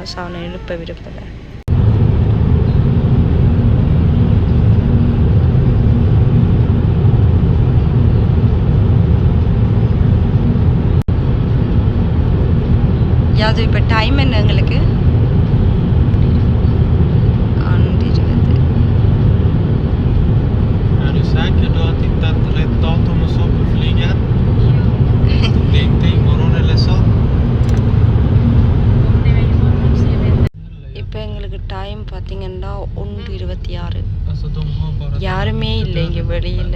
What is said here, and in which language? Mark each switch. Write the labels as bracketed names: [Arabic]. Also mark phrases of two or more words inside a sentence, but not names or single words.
[Tamil] ஸோ அவனை எழுப்ப விரும்பலை. அது இப்போ டைம் என்ன எங்களுக்கு? 11:20. [Swedish] Är du säker du har tittat rätt datum och så på flyget? Det är inte imorgon eller så? [Tamil] இப்போ எங்களுக்கு டைம் பார்த்தீங்கன்னா 1:26. யாருமே இல்லை இங்கே வெளியில்.